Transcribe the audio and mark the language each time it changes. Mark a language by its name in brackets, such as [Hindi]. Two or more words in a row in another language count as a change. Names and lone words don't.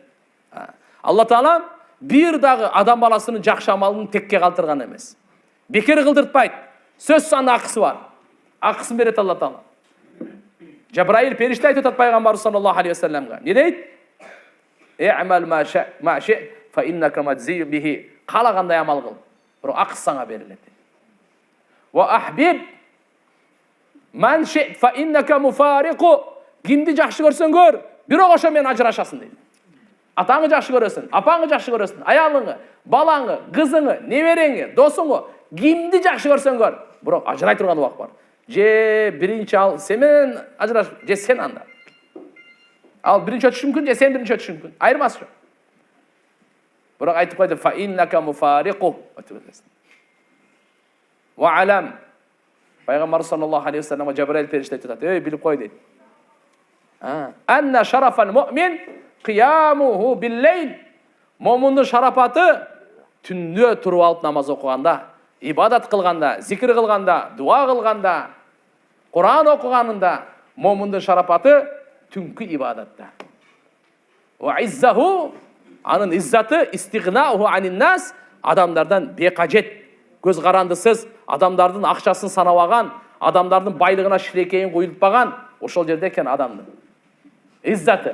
[Kyrgyz] Алла Таала бир дагы адам баласынын жакшы амалын текке калтырган эмес. Бекер кылдыртпайт. Сөз саны акысы бар. Акысын берет Алла Таала. Жабраил периште айтып атат пайгамбар [Arabic] صلى الله عليه وسلم. [Kyrgyz] Не дейт? [Arabic] اعمل ما شئت فإنك مجزي به. [Kyrgyz] Калагандай амал кыл. Бирок акысы сага берилет. [Arabic] وأحبب من شئت فإنك مفارقه. [Kyrgyz] Кимди жакшы көрсөң көр, бирок ошо менен ажырашасың дейт. Атаңы жакшы көрөсүң, апаңы жакшы көрөсүң, аялыңы, балаңы, кызыңы, небереңи, досуңу, кимди жакшы көрсөң көр, бирок ажырай турган убак бар. Же биринчи ал сен менен ажыраш, же сен анда. Ал биринчи өтүшү мүмкүн, же сен биринчи өтүшү мүмкүн. Айырмасы жок. Бирок айтып койду [Arabic] فإنك مفارقه. واعلم. [Kyrgyz] Пайгамбар [Arabic] صلى الله عليه وسلم [Kyrgyz] Жабраил периште айтат: "Ey, билип кой" дейт. [Arabic] أن شرف المؤمن قيامه بالليل. [Kyrgyz] Момундун шарапаты түндө туруп алып намаз окуганда, ибадат кылганда, зикир кылганда, дуа кылганда, Куран окуганында. Момундун шарапаты түнкү ибадатта. [Arabic] وعزه, [Kyrgyz] анын иззаты [Arabic] استغناؤه عن الناس, [Kyrgyz] адамдардан бекажет, көз карандысыз, адамдардын акчасын санабаган, адамдардын байлыгына шилекейин куюлтпаган, ошол жерде экен адамдын иззаты.